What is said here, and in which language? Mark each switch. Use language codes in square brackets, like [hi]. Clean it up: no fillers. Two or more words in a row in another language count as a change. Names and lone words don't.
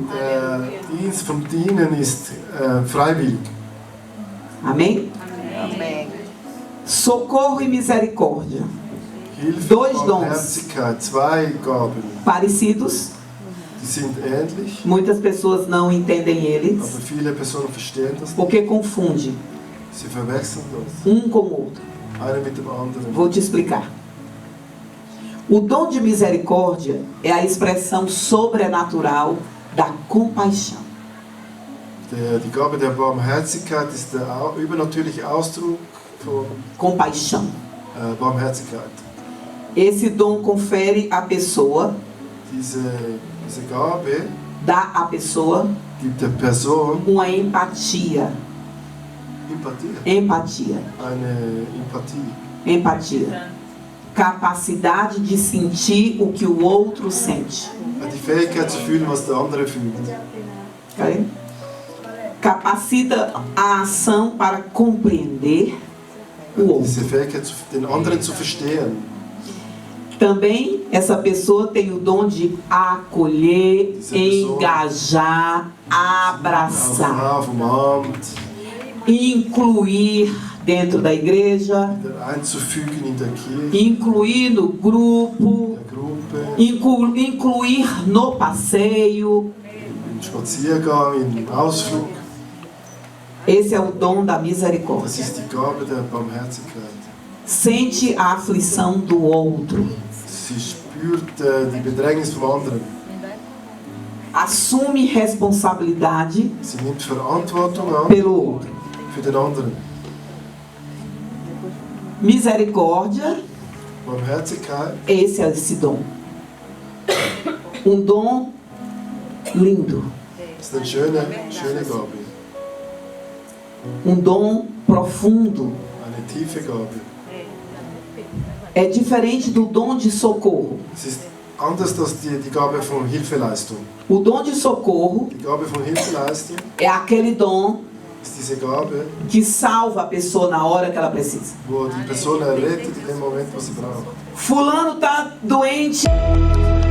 [de] Der Dienst vom Dienen ist freiwillig. [pt] Amém? Amém. Socorro e misericórdia. [de] Hilfe [pt] Dois [de] und [pt] dons. [de] Barmherzigkeit, zwei Gaben. [pt] Parecidos, [de] Die sind ähnlich, [pt] muitas pessoas não entendem eles, [de] aber viele Personen verstehen das nicht. [pt] porque confunde [de] Sie verwechseln das. [pt] com o outro. [de] Eine mit dem anderen. [pt] Vou te explicar. O dom de misericórdia é a expressão sobrenatural da compaixão. [de] Die Gabe der Barmherzigkeit ist der übernatürliche Ausdruck von [pt] Compaixão. [de] Barmherzigkeit. [pt] Esse dom confere à pessoa, [de] Diese Gabe [pt] dá à pessoa [de] gibt der Person [pt] uma empatia. Empatia. [de] eine Empathie. [pt] Empatia. Capacidade de sentir o que o outro sente. [de] Die Fähigkeit zu fühlen, was der andere fühlt. [pt] Ok? Capacita a ação para compreender o outro. [de] Diese Fähigkeit, den anderen zu verstehen. [pt] Também essa pessoa tem o dom de acolher, Essa pessoa- engajar, abraçar, [de] Umarmt, [pt] incluir dentro da igreja, [de] wieder einzufügen in der Kirche, [pt] incluir no grupo, [de] der Gruppe, [pt] incluir no passeio. [de] im Spaziergang, im Ausflug. [pt] Esse é o dom da misericórdia. [de] Das ist die Gabe der Barmherzigkeit. [pt] Sente a aflição do outro. [de] Sie spürt die Bedrängnis vom anderen. [pt] Assume responsabilidade [de] Sie nimmt Verantwortung an [pt] pelo outro. [de] für den anderen. [pt] Misericórdia, [de] Barmherzigkeit [pt] esse é esse dom. Um dom lindo. [de] ist eine schöne Gabe. [pt] Um dom profundo. [de] Eine tiefe Gabe. [pt] É diferente do dom de socorro. [de] Es ist anders als die Gabe von Hilfeleistung. [pt] O dom de socorro [de] Die Gabe von Hilfeleistung [pt] é aquele dom [de] ist diese Gabe, [pt] que salva a pessoa na hora que ela precisa. [de] wo die Person errettet in dem Moment, was sie braucht. [pt] Fulano tá doente.